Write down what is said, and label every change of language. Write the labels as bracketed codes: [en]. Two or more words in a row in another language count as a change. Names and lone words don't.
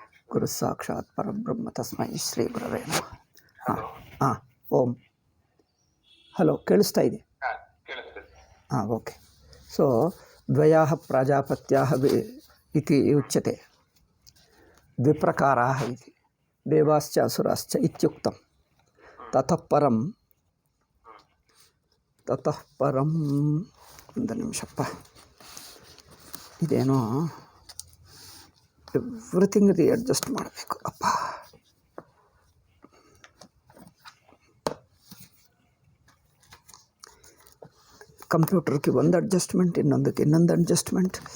[sa] ಗುರು ಸಾಕ್ಷಾತ್ ಪರಬ್ರಹ್ಮ ತಸ್ಮೈ ಶ್ರೀ ಗುರವೇ ನಮಃ. [kn] ಹಲೋ. ಹಾಂ ಓಂ. ಹಲೋ, ಕೇಳಿಸ್ತಾ ಇದೆ? ಕೇಳಿಸ್ತದೆ. [en] hmm okay. so [sa] ದ್ವಯಾಃ ಪ್ರಾಜಾಪತ್ಯಾಃ ಇತಿ ಉಚ್ಯತೆ, ದ್ವಿಪ್ರಕಾರಾಃ ಇತಿ ದೇವಾಶ್ಚ ಅಸುರಾಶ್ಚ ಇತ್ಯುಕ್ತಂ. ತತಃ ಪರಂ [kn] ಒಂದು ನಿಮಿಷಪ್ಪ, ಇದೇನೋ [en] everything readjust [kn] ಮಾಡಬೇಕು ಅಪ್ಪ. ಕಂಪ್ಯೂಟರ್ಗೆ ಒಂದು ಅಡ್ಜಸ್ಟ್ಮೆಂಟ್, ಇನ್ನೊಂದಕ್ಕೆ ಇನ್ನೊಂದು ಅಡ್ಜಸ್ಟ್ಮೆಂಟ್.